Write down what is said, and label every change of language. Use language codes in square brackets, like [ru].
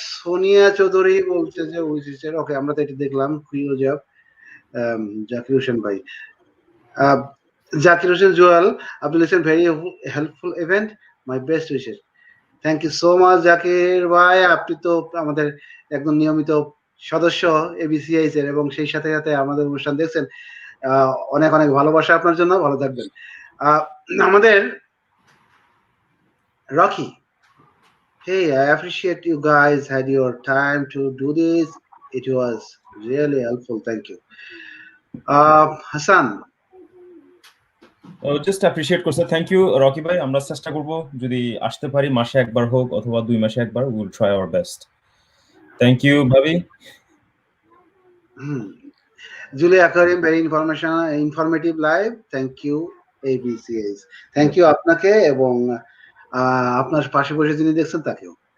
[bn] সোনিয়া চৌধুরী বলছে যে ওকে, আমরা তো এটা দেখলাম, প্রিয় জব জাকির হোসেন ভাই, জাকির হোসেন জুয়েল, আপনি লিখছেন [en] Very helpful event, my best wishes. [bn] Thank you so much Zakir ভাই, আপনি তো আমাদের একদম নিয়মিত সদস্য এবিসিআইস এর, এবং সেই সাথে সাথে আমাদের অনুষ্ঠান দেখছেন। অনেক অনেক ভালোবাসা আপনার জন্য, ভালো থাকবেন। আমাদের Rocky, [en] hey, I appreciate you guys had your time to do this. It was really helpful. Thank you. Hassan, [bn] just appreciate করছে। থ্যাংক ইউ রকি ভাই। আমরা চেষ্টা করব যদি আসতে পারি মাসে একবার হোক অথবা 2 মাসে একবার, [en] Will try our best. [bn] Thank you ভাবি। [en] Julia Karim, very informative live. Thank you ABCS. [bn] Thank you আপনাকে এবং আপনার পাশে বসে যিনি দেখছেন তাকেও।